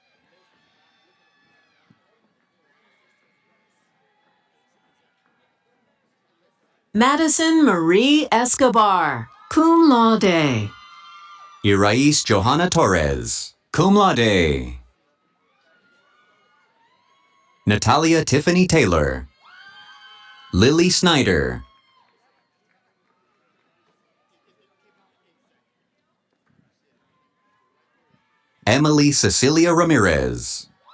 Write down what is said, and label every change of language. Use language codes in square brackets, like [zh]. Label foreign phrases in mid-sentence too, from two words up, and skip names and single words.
[en] Madison Marie Escobar, [la] cum laude. [en] Irais Johanna Torres, [la] cum laude. [en] Natalia Tiffany Taylor. Lily Snyder. Emily Cecilia Ramirez.